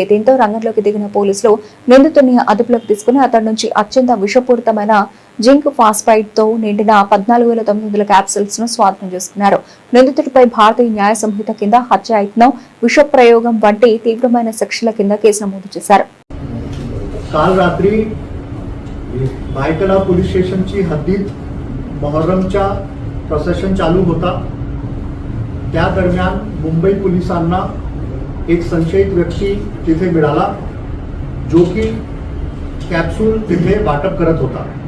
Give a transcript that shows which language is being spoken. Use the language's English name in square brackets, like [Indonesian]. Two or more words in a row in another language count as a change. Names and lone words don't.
[Telugu] దీంతో రంగంలోకి దిగిన పోలీసులు నిందితుడిని అదుపులోకి తీసుకుని అతడి నుంచి అత్యంత విషపూరితమైన [English] zinc phosphide [Telugu] తో నిండిన 14,900 క్యాప్సూల్స్ ను స్వాధీనం చేసుకున్నారు. నిందితుడిపై భారతీయ న్యాయ సంహిత కింద హత్యాయత్నం, విష ప్రయోగం వంటి తీవ్రమైన సెక్షన్ల కింద కేసు నమోదు చేశారు. [Marathi] काल रात्री भायखळा पोलीस स्टेशनची हद्दीत मोहर्रमचा प्रोसेशन चालू होता. त्या दरम्यान मुंबई पोलिसांना एक संशयित व्यक्ती तिथे मिळाला, जो की कॅप्सूल तिथे वाटप करत होता.